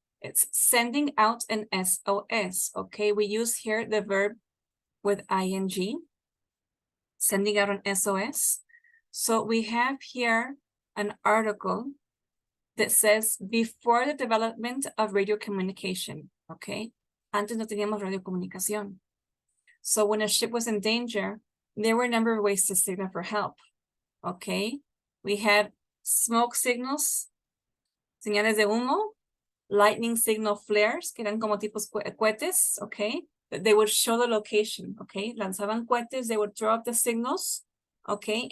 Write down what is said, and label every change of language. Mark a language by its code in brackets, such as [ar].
[en] It's sending out an SOS. Okay, we use here the verb with ing, sending out an SOS. So we have here an article that says before the development of radio communication. [es] Okay, antes no teníamos radio comunicación. [en] So when a ship was in danger, there were a number of ways to signal for help. Okay, we had smoke signals, [es] señales de humo, [en] lightning signal flares, [es] que eran como tipos cohetes, [en] okay? They would show the location, okay? [es] Lanzaban cohetes, [en] they would throw up the signals, okay?